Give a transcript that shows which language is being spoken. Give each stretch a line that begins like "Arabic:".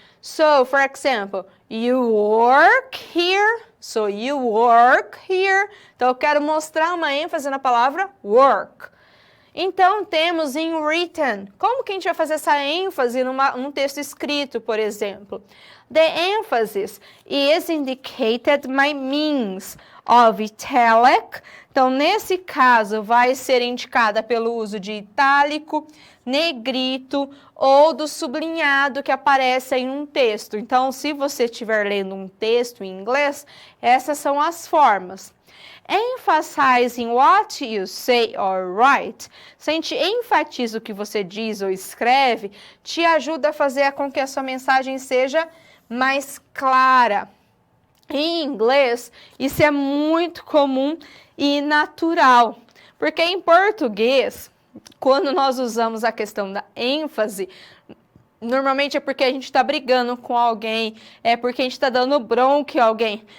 English: So, for example, you work here. So, you work here.
Portuguese: Então, eu quero mostrar uma ênfase na palavra work. Então, temos em written. Como que a gente vai fazer essa ênfase num texto escrito, por exemplo?
English: The emphasis is indicated by means of italic.
Portuguese: Então, nesse caso, vai ser indicada pelo uso de itálico, negrito ou do sublinhado que aparece em um texto. Então, se você estiver lendo um texto em inglês, essas são as formas.
English: Emphasizing what you say or write.
Portuguese: Se a gente enfatiza o que você diz ou escreve, te ajuda a fazer com que a sua mensagem seja mais clara. Em inglês, isso é muito comum e natural, porque em português, quando nós usamos a questão da ênfase, normalmente é porque a gente está brigando com alguém, é porque a gente está dando bronca em alguém.